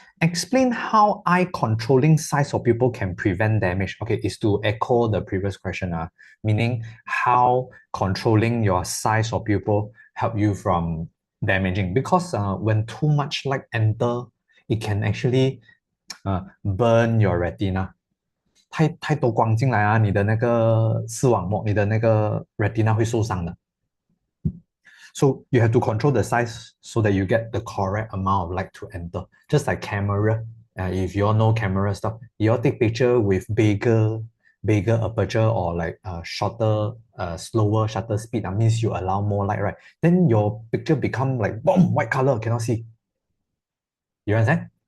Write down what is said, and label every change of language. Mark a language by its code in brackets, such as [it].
[en] Explain how eye controlling size of pupil can prevent damage. Okay, is to echo the previous question, meaning how controlling your size of pupil help you from damaging. Because when too much light enter, it can actually burn your retina. [zh] 太多光进来啊，你的那个视网膜，你的那个 retina 会受伤的。 [en] So you have to control the size so that you get the correct amount of light to enter. Just like camera, if you all know camera stuff, you all take picture with bigger aperture or like shorter, slower shutter speed. That means you allow more light, right? Then your picture become like boom, white color, cannot see. You understand?